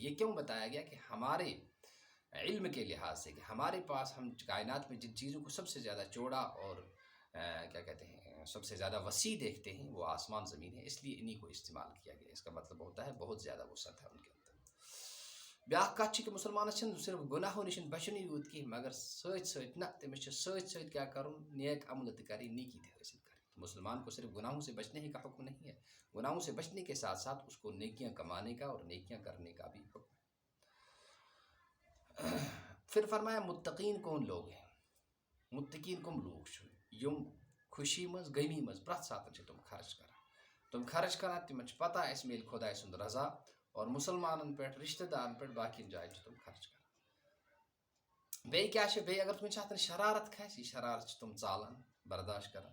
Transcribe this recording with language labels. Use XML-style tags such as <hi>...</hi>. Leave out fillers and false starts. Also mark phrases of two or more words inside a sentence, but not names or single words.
<ur>یہ کیوں بتایا گیا کہ ہمارے علم کے لحاظ سے کہ ہمارے پاس ہم کائنات میں جن چیزوں کو سب سے زیادہ چوڑا اور کیا کہتے ہیں سب سے زیادہ وسیع دیکھتے ہیں وہ آسمان زمین ہے، اس لیے انہی کو استعمال کیا گیا، اس کا مطلب ہوتا ہے بہت زیادہ وسعت ہے ان کے اندر۔</ur> <ks>بیاکھ کتھ چھِ کہ مسلمانس چھنہٕ صرف گناہو نش بچنُے یوت کینٛہہ، مگر سۭتۍ سۭتۍ نہ تٔمِس چھِ سۭتۍ سۭتۍ کیا کرُن، نیک عمل تہِ کرٕنۍ، نیکی تہِ حٲصل کریں۔</ks> <ur>مسلمان کو صرف گناہوں سے بچنے ہی کا حکم نہیں ہے، گناہوں سے بچنے کے ساتھ ساتھ اس کو نیکیاں کمانے کا اور نیکیاں کرنے کا بھی حکم ہے۔ پھر فرمایا متقین کون لوگ ہیں،</ur> <ks>متقین کم لوگ چھِ یم خوشی مز غمی مز پرٛٮ۪تھ ساتہٕ چھِ تم خرچ کران تمن چھِ پتہ اَسہِ میلہِ خۄداے سُنٛد رضا، اور مسلمانن پٮ۪ٹھ رشتہ دارن پٮ۪ٹھ باقین جایَن چھِ تم خرچ کران۔ بیٚیہِ کیٛاہ چھِ، بیٚیہِ اگر کُنہِ ساتہٕ شرارت کھسہِ، یہِ شرارت چھِ تم ژالان برداشت کران۔</ks>